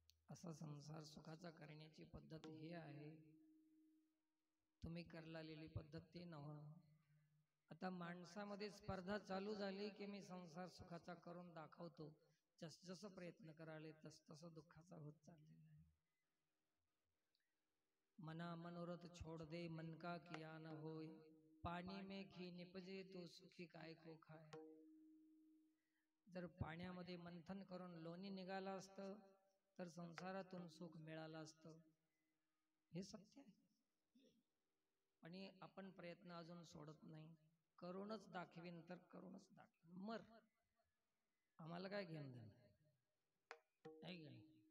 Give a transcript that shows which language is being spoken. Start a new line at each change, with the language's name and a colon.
Marathi: असा संसार सुखाचा करण्याची पद्धत ही आहे. तुम्ही करलालेली पद्धत ती नव्ह. आता माणसामध्ये स्पर्धा चालू झाली की मी संसार सुखाचा करून दाखवतो. जसजसं प्रयत्न कराले तसतसं दुःखाचा होत चाललेला आहे.
Hindi: मना मनोरथ छोड़ दे मन का किया न होय, पाणी में घी निपजे तो सुखी काय को खाय.
Marathi: जर पाण्यामध्ये मंथन करून लोणी निघालं असतं तर संसारातून सुख मिळालं असतं. हे सत्य आहे. आणि आपण प्रयत्न अजून सोडत नाही. करूनच दाखवीन तर करूनच दाखवीन. मर आम्हाला काय घेऊन देणं आहे का नाही.